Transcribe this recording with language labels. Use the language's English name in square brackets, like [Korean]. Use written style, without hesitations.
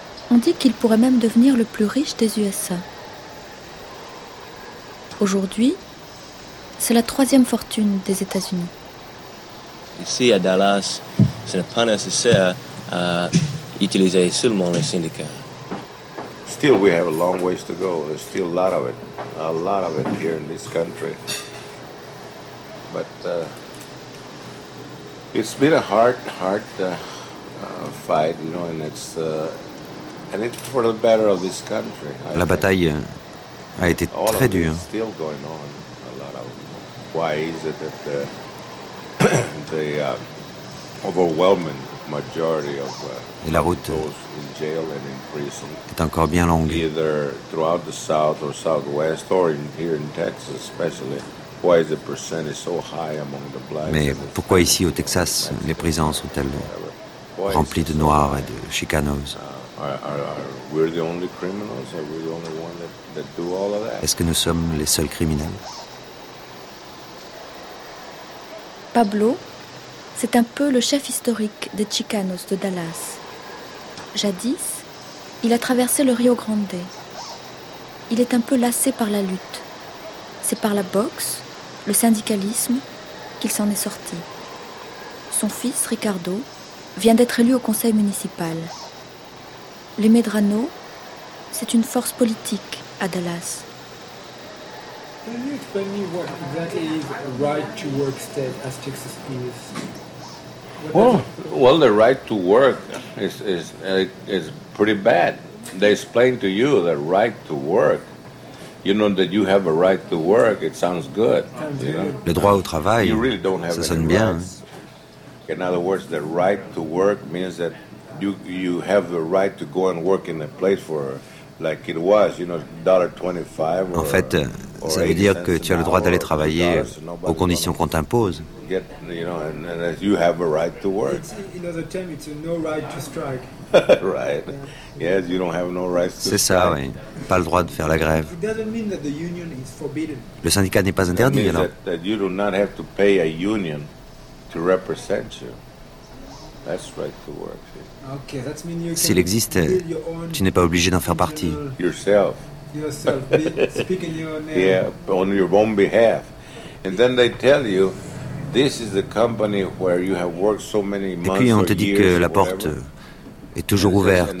[French] On dit qu'il pourrait même devenir le plus riche des USA. Aujourd'hui, c'est la troisième fortune des États-Unis. Ici, à Dallas, ce n'est pas nécessaire d'utiliser seulement les syndicats. [English] Still, we have a long ways to go. There's still a lot of it here in this country. But it's been a hard fight, you know, and it's for the better of this country. [French] La bataille a été très dure. [English] All of it is still going on. A lot of why is it that overwhelming majority of [French] la route [English] in jail and in prison [French] est encore bien longue. [English] Either throughout the South or Southwest or here in Texas especially. Why is the percentage so high among the blacks? Mais pourquoi ici au Texas les prisons sont-elles remplies de noirs et de chicanos? Are we the only criminals? Are we the only one that do all of that? [French] Est-ce que nous sommes les seuls criminels? Pablo, c'est un peu le chef historique des Chicanos de Dallas. Jadis, il a traversé le Rio Grande. Il est un peu lassé par la lutte. C'est par la boxe, le syndicalisme, qu'il s'en est sorti. Son fils, Ricardo, vient d'être élu au conseil municipal. Les Medrano, c'est une force politique à Dallas. [English] Can you explain me what exactly is a right to work state as Texas is? Well, the right to work is pretty bad. They explain to you the right to work. You know that you have a right to work. It sounds good. [French] Le droit au travail. [English] You really don't have [French] ça sonne bien. [English] In other words, the right to work means that you have the right to go and work in a place for like it was, you know, $1.25. [French] En fait, ça veut dire que tu as le droit d'aller travailler aux conditions qu'on t'impose. [English] You have a right to work. In other terms, it's a no right to strike. Right. Yes, you don't have no right to. [French] C'est ça, oui. Pas le droit de faire la grève. [English] It doesn't mean that the union is forbidden. [French] Le syndicat n'est pas interdit, alors. [English] That you do not have to pay a union to represent you. That's right to work. Okay, that means you. [French] S'il existe, tu n'es pas obligé d'en faire partie. [English] Yourself. Yourself, speaking your name. Yeah, on your own behalf. And then they tell you, this is the company where you have worked so many months or years. [French] Et puis on te dit que la porte est toujours ouverte.